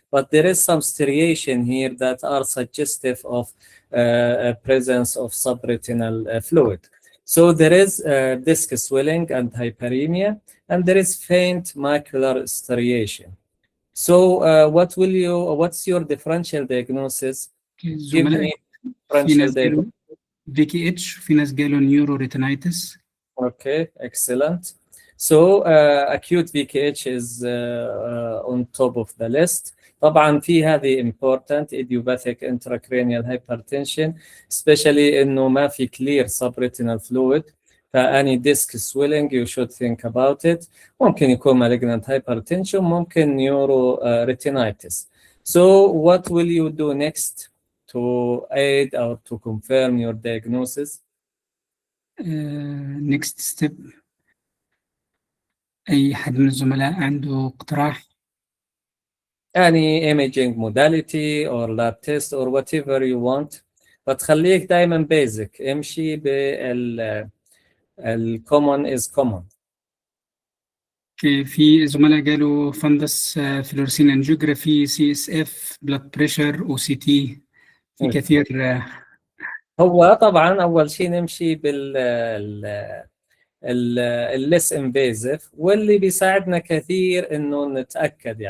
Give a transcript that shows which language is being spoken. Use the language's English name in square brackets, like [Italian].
[English] But there is some striation here that are suggestive of presence of subretinal fluid. So there is disc swelling and hyperemia, and there is faint macular striation. So what's your differential diagnosis? Give me [Arabic] في [English] differential [Arabic] ناس قالوا [English] diagnosis. [Arabic] في كي اتش، في ناس قالوا نيورو ريتينايتس. [English] Okay, excellent. So acute VKH is on top of the list. [Arabic] طبعا في هذه [English] important idiopathic intracranial hypertension, especially [Arabic] انه ما في [English] clear subretinal fluid. [Arabic] فأني [English] disc swelling you should think about it. [Arabic] ممكن يكون [English] malignant hypertension, [Arabic] ممكن [English] neuro retinitis. So what will you do next to aid or to confirm your diagnosis? Next step, [Arabic] اي حد من الزملاء عنده اقتراح؟ [English] any imaging modality or lab test or whatever you want. [Arabic] فتخليك دائما [English] basic، [Arabic] امشي بال [English] common is common. [Arabic] في زملاء قالوا [English] fundus fluorescein angiography, C S F, blood pressure, او C T, [Arabic] في كثير. هو طبعا اول شيء نمشي بال [English] الليس انفيزيف، [Arabic] واللي بيساعدنا كثير انه نتاكد.